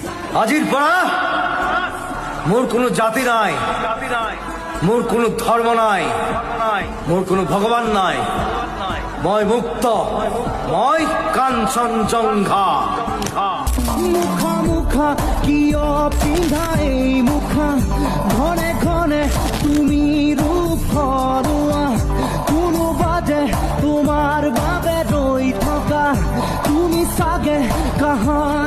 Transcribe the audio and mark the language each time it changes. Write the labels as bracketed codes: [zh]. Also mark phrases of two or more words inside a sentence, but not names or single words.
[as] আজির পাড়া মোর কোনো জাতি নাই, মোর কোনো ধর্ম নাই, মোর কোনো ভগবান নাই। মই মুক্ত, মই কাঞ্চনজঙ্ঘা। মুখা মুখা কিয় পিন্ধা এই মুখা, ঘনে ঘনে তুমি ৰূপ সৰোৱা, কোনো বাজে তোমাৰ বাবে ৰৈ থকা, তুমি চাগে কাহা